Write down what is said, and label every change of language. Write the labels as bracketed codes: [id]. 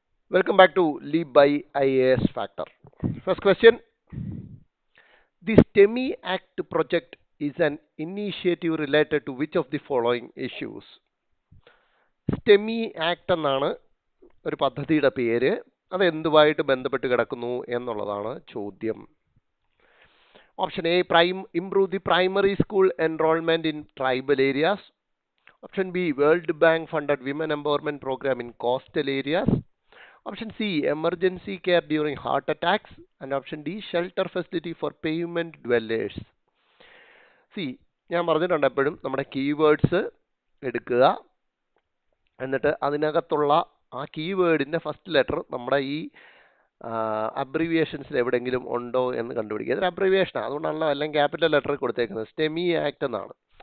[en] Welcome back to Leap by IAS Factor. First question. The STEMI Act project is an initiative related to which of the following issues? [ml] STEMI Act എന്നാണ് ഒരു പദ്ധതിയുടെ പേര്. അത് എന്തുമായിട്ട് ബന്ധപ്പെട്ട് കിടക്കുന്നു എന്നുള്ളതാണ് ചോദ്യം. [en] Option A, improve the primary school enrollment in tribal areas. Option B, World Bank funded women empowerment program in coastal areas. Option C, emergency care during heart attacks. And option D, shelter facility for pavement dwellers. [ml] See, ഞാൻ പറഞ്ഞിട്ടുണ്ട് എപ്പോഴും നമ്മുടെ keywords എടുക്കുക, എന്നിട്ട് അതിനകത്തുള്ള ആ കീവേഡിൻ്റെ first letter നമ്മുടെ ഈ അബ്രിവിയേഷൻസിൽ എവിടെയെങ്കിലും ഉണ്ടോ എന്ന് കണ്ടുപിടിക്കുക. ഇതൊരു അബ്രിവിയേഷനാണ്, അതുകൊണ്ടാണല്ലോ എല്ലാം ക്യാപിറ്റൽ ലെറ്റർ കൊടുത്തേക്കുന്നത്. STEMI ആക്ട് എന്നാണ്.